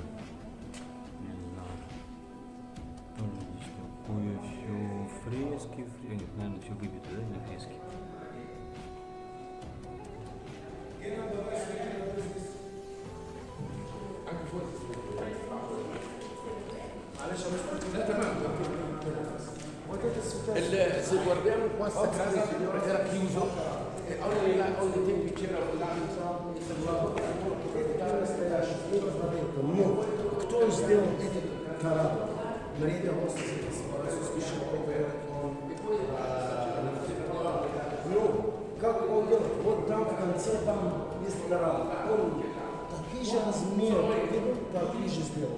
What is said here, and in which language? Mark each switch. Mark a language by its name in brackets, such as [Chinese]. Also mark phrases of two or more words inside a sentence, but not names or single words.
[Russian] Не знаю. Тоже здесь такое все фрески. Нет, наверное, все выбито, да? Не фрески. [Italian] Se guardiamo qua sta casa era chiuso e ogni tempo c'era [Russian] Но кто сделал этот корабль? Мария Ну, как он делал? Вот там в конце там есть корабль. Он такие же размеры, такие же сделал.